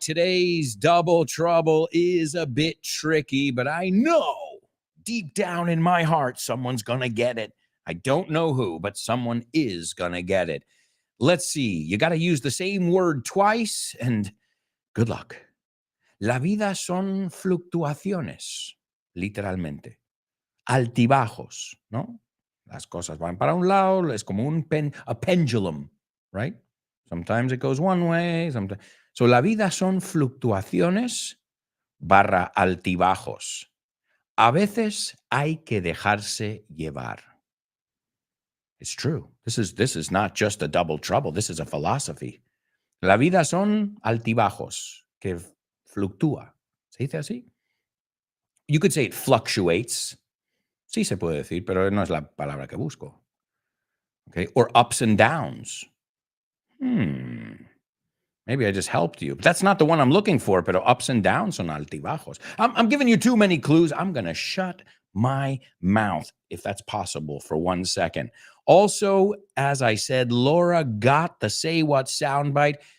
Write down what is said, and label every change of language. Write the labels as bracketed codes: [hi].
[en] Today's Double Trouble is a bit tricky, but I know deep down in my heart someone's going to get it. I don't know who, but someone is going to get it. Let's see. You got to use the same word twice, and good luck. [es] La vida son fluctuaciones, literalmente. Altibajos, ¿no? Las cosas van para un lado, es como [en] a pendulum, right? Sometimes it goes one way, sometimes. So, [es] la vida son fluctuaciones / altibajos. A veces hay que dejarse llevar. [en] It's true. This is not just a double trouble. This is a philosophy. [es] La vida son altibajos, que fluctúa. ¿Se dice así? [en] You could say it fluctuates. [es] Sí se puede decir, pero no es la palabra que busco. [en] Okay? Or ups and downs. Maybe I just helped you. But that's not the one I'm looking for, [es] pero [en] ups and downs [es] son altibajos. [en] I'm giving you too many clues. I'm going to shut my mouth, if that's possible, for 1 second. Also, as I said, Laura got the Say What soundbite.